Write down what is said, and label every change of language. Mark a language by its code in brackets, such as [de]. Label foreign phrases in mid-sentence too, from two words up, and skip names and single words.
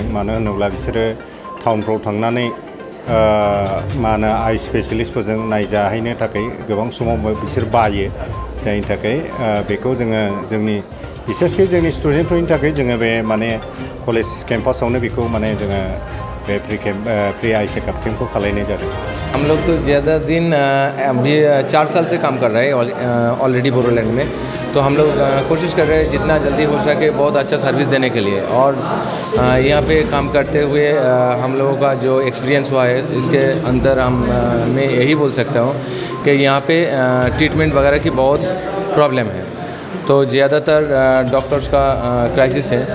[brx] मानो होनोब्ला बिसोरो टाउनफ्राव थांनानै मा होनो आइ स्पेसियलिस्टफोरजों नायजाहैनो थाखाय गोबां समाव बिसोर बायो जायनि थाखाय बेखौ जोङो जोंनि बिसेसकै जोंनि स्टुडेन्टफोरनि थाखाय जोङो बे माने कलेज केम्पासावनो बेखौ माने जोङो बे [en] free eye checkup camp [brx] को खालायनाय जादों। [hi] हम लोग तो ज़्यादा दिन अभी 4 साल से काम कर रहे हैं ऑलरेडी बोरोलैंड में, तो हम लोग कोशिश कर रहे हैं जितना जल्दी हो सके बहुत अच्छा सर्विस देने के लिए। और यहाँ पे काम करते हुए हम लोगों का जो एक्सपीरियंस हुआ है इसके अंदर मैं यही बोल सकता हूँ कि यहाँ पे ट्रीटमेंट वगैरह की बहुत प्रॉब्लम है, तो ज़्यादातर डॉक्टर्स का क्राइसिस है।